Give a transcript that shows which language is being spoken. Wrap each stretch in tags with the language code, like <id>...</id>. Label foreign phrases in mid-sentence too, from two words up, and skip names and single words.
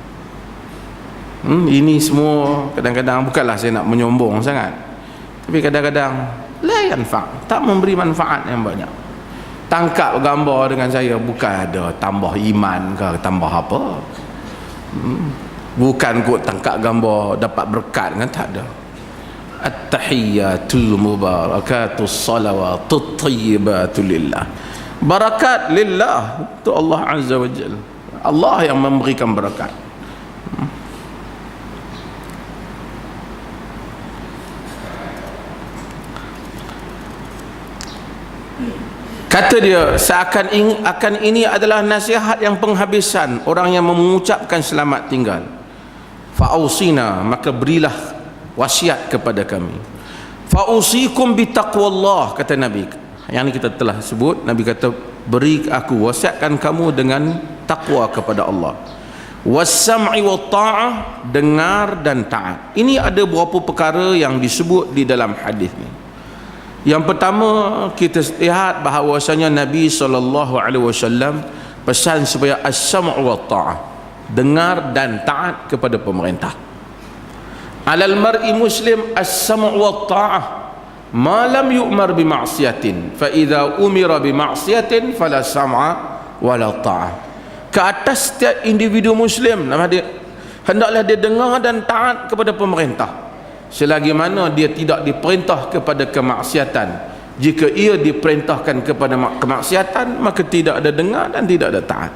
<ms>Ini semua kadang-kadang, bukanlah saya nak menyombong sangat, tapi kadang-kadang</ms> <ar>لا ينفع',</ar> <ms>tak memberi manfaat yang banyak. Tangkap gambar dengan saya bukan ada tambah iman ke tambah apa, bukan kot tangkap gambar dapat berkat kan, tak ada.</ms> <ar>التحيات المباركات الصلوات الطيبات لله. بركات لله,</ar> <ms>itu Allah</ms> <ar>عز وجل.</ar> <ms>Allah yang memberikan barakat. Kata dia, seakan ini adalah nasihat yang penghabisan orang yang mengucapkan selamat tinggal. Fa'usina, maka berilah wasiat kepada kami.</ms> <ar>فأوصيكم بتقوى الله,</ar> <ms>kata Nabi. Yang ini kita telah sebut. Nabi kata, beri aku, wasiatkan kamu dengan takwa kepada Allah.</ms> <ar>والسمع والطاعة,</ar> <ms>dengar dan taat. Ini ada beberapa perkara yang disebut di dalam hadis ni. Yang pertama, kita lihat bahawasanya Nabi SAW pesan supaya</ms> <ar>السمع والطاعة,</ar> <ms>dengar dan taat kepada pemerintah.</ms> <ar>على المرء المسلم السمع والطاعة ما لم يؤمر بمعصية فإذا أمر بمعصية فلا سمع ولا طاعة.</ar> <ms>Ke atas setiap individu muslim, hendaklah dia dengar dan taat kepada pemerintah selagi mana dia tidak diperintah kepada kemaksiatan. Jika ia diperintahkan kepada kemaksiatan, maka tidak ada dengar dan tidak ada taat.</ms>